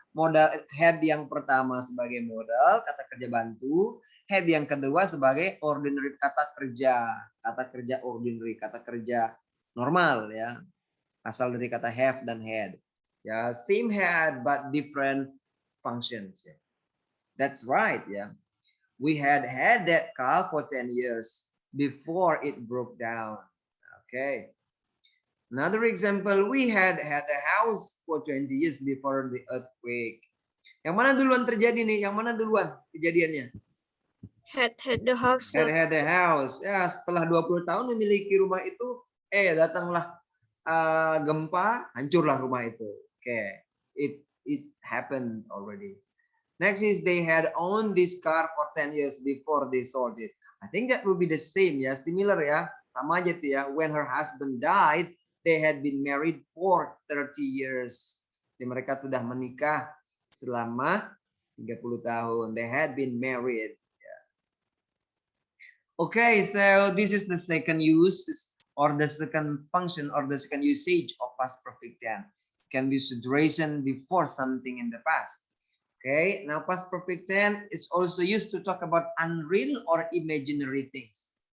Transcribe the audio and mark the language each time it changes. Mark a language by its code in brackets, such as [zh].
[id] Modal head yang pertama sebagai modal, kata kerja bantu. Head yang kedua sebagai ordinary, kata kerja ordinary, kata kerja normal, ya. Asal dari kata have dan had. [en] Ya, same head but different functions. Ya. That's right, ya. We had that car for 10 years before it broke down. Okay. Another example, we had a house for 20 years before the earthquake. [id] Yang mana duluan terjadi nih? Yang mana duluan kejadiannya? [en] Had the house, sir. Had the house. [id] Ya, setelah 20 tahun memiliki rumah itu, datanglah gempa, hancurlah rumah itu. [en] Okay. It happened already. Next is they had owned this car for 10 years before they sold it. I think that will be the same, ya, similar, ya. [id] Sama aja tuh, ya. [en] When her husband died, they had been married for 30 years. [id] Jadi mereka sudah menikah selama 30 tahun. [en] They had been married. Okay, so this is the second use or the second function or the second usage of past perfect tense. Can be used duration before something in the past. Okay, now past perfect tense is also used to talk about unreal or imaginary things.